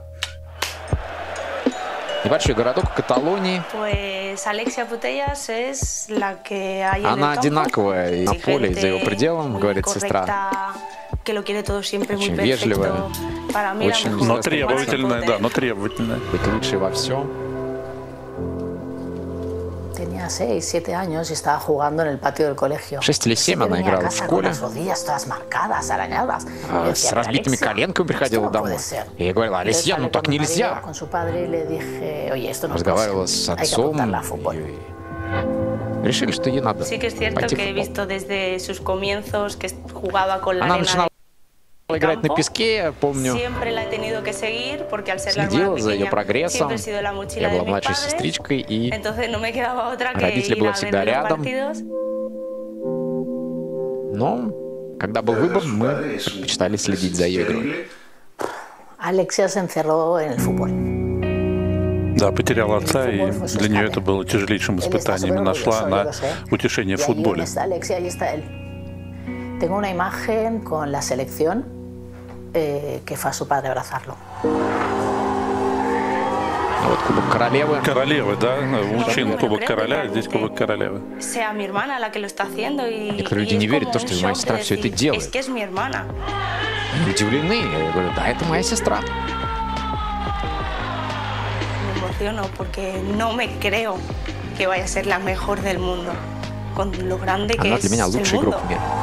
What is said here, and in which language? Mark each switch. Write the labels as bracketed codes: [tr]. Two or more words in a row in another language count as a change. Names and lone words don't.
[ru] Небольшой городок в Каталонии. Она одинаковая на поле и за его пределом, говорит сестра. Очень вежливая, очень но требовательная, да, но требовательная. Быть лучшей во всем. [es] Tenía 6-7 años y estaba jugando en el patio del colegio. [ru] 6 или 7 она играла в школе. С разбитыми коленками приходила домой. И я говорила: Алексия, ну так нельзя. Разговаривала с отцом. Решили, что ей надо пойти в футбол. Она начинала играть на песке, я помню. Следила за ее прогрессом. Я была младшей сестричкой, и родители были всегда рядом. Но, когда был выбор, мы предпочитали следить за ее игрой. [es] Алексия se encerró en el fútbol. [ru] Да, потеряла отца, и для нее это было тяжелейшим испытанием. И нашла она утешение в футболе. [es] Tengo una imagen con la selección que fue a su padre a abrazarlo. [ru] А вот Кубок Королевы. Королевы, да? Мужчин Кубок Короля, а здесь Кубок Королевы. Некоторые люди не верят в то, что моя сестра все это делает. Они удивлены. Я говорю: да, это моя сестра. Она для меня лучший игрок в мире.